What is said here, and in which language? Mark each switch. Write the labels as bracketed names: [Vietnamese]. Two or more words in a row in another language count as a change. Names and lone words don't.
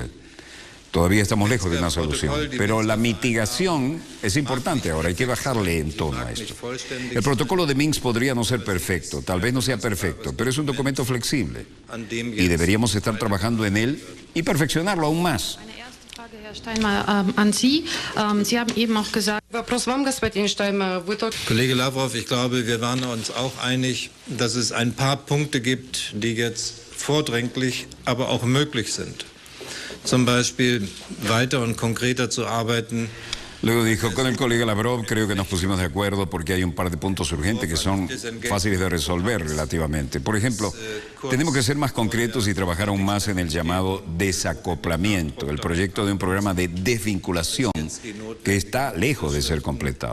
[Spanish] Todavía estamos lejos de una solución, pero la mitigación es importante ahora, hay que bajarle en tono a esto. El protocolo de Minsk podría no ser perfecto, tal vez no sea perfecto, pero es un documento flexible y deberíamos estar trabajando en él y perfeccionarlo aún más. [German] Herr Steinmeier, an Sie. Sie haben eben auch gesagt... Kollege Lavrov, ich glaube, wir waren uns auch einig, dass es ein paar Punkte gibt, die jetzt vordringlich, aber auch möglich sind. Zum Beispiel weiter und konkreter zu arbeiten. [Spanish] Luego dijo: con el colega Lavrov creo que nos pusimos de acuerdo porque hay un par de puntos urgentes que son fáciles de resolver relativamente. Por ejemplo, tenemos que ser más concretos y trabajar aún más en el llamado desacoplamiento, el proyecto de un programa de desvinculación que está lejos de ser completado.